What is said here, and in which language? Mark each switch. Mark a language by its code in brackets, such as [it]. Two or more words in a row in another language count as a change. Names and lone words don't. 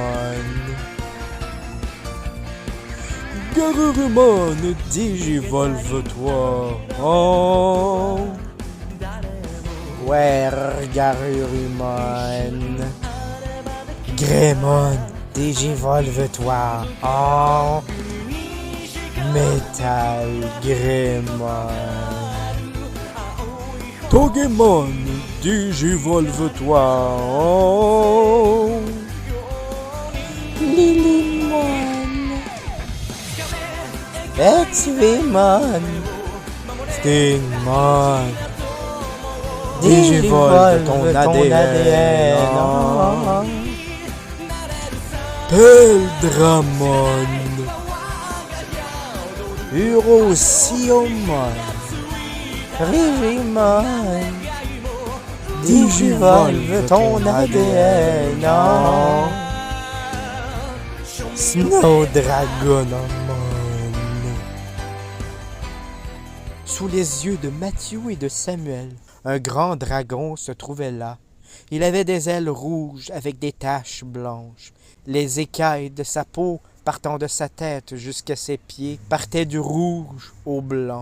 [fr] Garurumon, Digivolvatoire, oh! Garurumon. Greymon, Digivolvatoire, oh! Metal Greymon. Togemon, digivolve-toi. Oh. Lilymon. Exvimon. Stingmon. Digivolve ton ton ADN. ADN. Peldramon. Urosiomon. Frigimon. Digivolve ton ADN. Snowdragonomon. Sous les yeux de Matthew et de Samuel, un grand dragon se trouvait là. Il avait des ailes rouges avec des taches blanches. Les écailles de sa peau, partant de sa tête jusqu'à ses pieds, partaient du rouge au blanc.